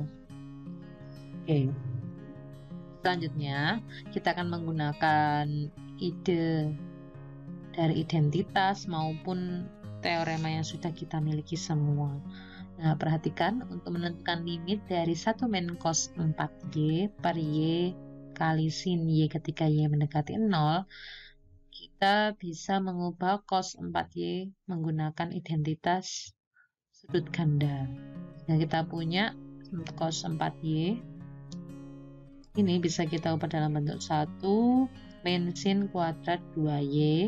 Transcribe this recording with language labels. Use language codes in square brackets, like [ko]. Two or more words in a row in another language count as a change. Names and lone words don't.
[id] Oke. Selanjutnya, kita akan menggunakan ide dari identitas maupun teorema yang sudah kita miliki semua. Nah, perhatikan untuk menentukan limit dari 1 min cos 4Y per Y kali sin Y ketika Y mendekati 0, kita bisa mengubah cos 4Y menggunakan identitas sudut ganda. Nah, kita punya cos 4Y. Ini bisa kita ubah dalam bentuk 1 min sin kuadrat 2Y.